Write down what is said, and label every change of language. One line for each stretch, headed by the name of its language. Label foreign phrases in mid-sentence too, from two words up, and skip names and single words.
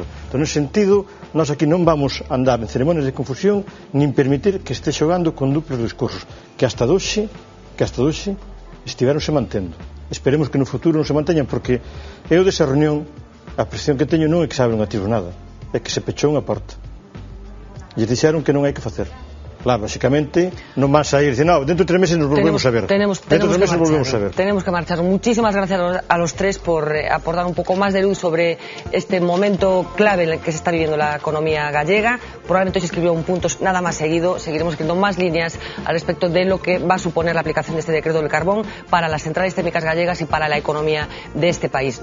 Galician: Entón, nese sentido, nós aquí non vamos a andar en ceremonias de confusión nin permitir que este xogando con duplos discursos que hasta doxe estiveronse mantendo. Esperemos que no futuro non se manteñan, porque eu desa reunión a presión que teño non é que se abra un atisbo nada, é que se pechou unha porta e dixeron que non hai que facer. Claro, básicamente non van a ir,
Spanish: no, dentro de 3 meses nos volvemos a ver. Tenemos que marchar. Muchísimas gracias a los tres por aportar un poco más de luz sobre este momento clave en el que se está viviendo la economía gallega. Probablemente hoy se escribió un punto nada más seguido. Seguiremos escribiendo más líneas al respecto de lo que va a suponer la aplicación de este decreto del carbón para las centrales térmicas gallegas y para la economía de este país.